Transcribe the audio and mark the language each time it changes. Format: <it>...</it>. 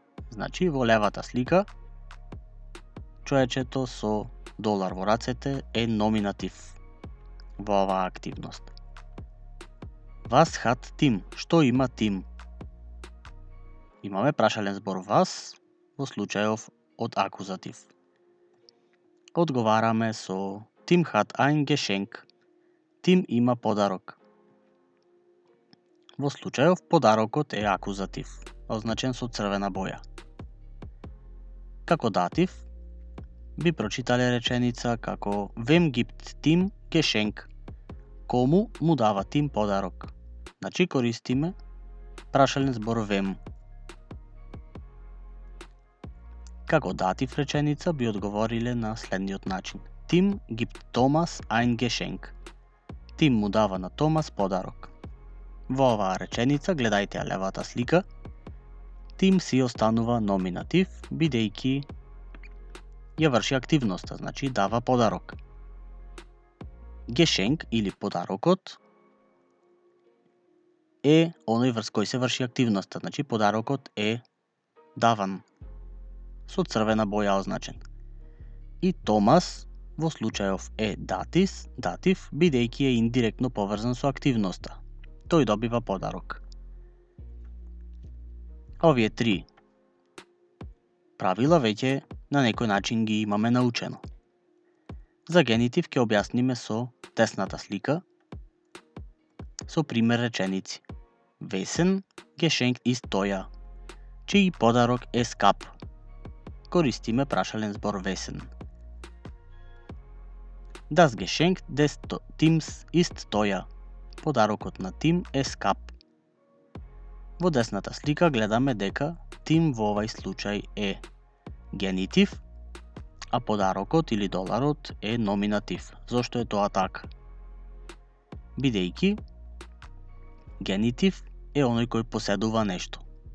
<mk>Значи во левата слика човечето со долар во рацете е номинатив во оваа активност.</mk> <de>Was hat Tim?</de> <mk>Што има Тим? Имаме прашален збор вас во случајов од акузатив. Одговараме со</mk> <de>Tim hat ein Geschenk.</de> <mk>Тим има подарок. Во случајов подарокот е акузатив, означен со црвена боја. Како датив би прочитале реченица како</mk> <de>Wem gibt Tim Geschenk?</de> <mk>Кому му дава Тим подарок? Значи користиме прашален збор wem. Како датив реченица би одговориле на следниот начин.</mk> <de>Tim gibt Thomas ein Geschenk.</de> <mk>Тим му дава на Томас подарок. Во оваа реченица, гледајте ја левата слика, Тим си останува номинатив, бидејќи ја врши активноста, значи дава подарок. Geschenk или подарокот е оној врз кој се врши активноста, значи подарокот е даван, со црвена боја означен. И Томас во случајов е датив, бидејќи е индиректно поврзан со активноста. Тој добива подарок. Овие три правила веќе на некој начин ги имаме научено. За генитив ќе објасниме со десната слика, со пример реченици.</mk> <de>Весен Geschenk ist teuer.</de> <mk>Чиј подарок е скап. Користиме прашален збор весен.</mk> <de>Das Geschenk des Tims ist teuer.</de> <mk>Подарокот на Тим е скап. Во десната слика гледаме дека Тим во овај случај е генитив, а подарокот или доларот е номинатив. Зошто е тоа така? Бидејќи генитив е оној кој поседува нешто.</mk>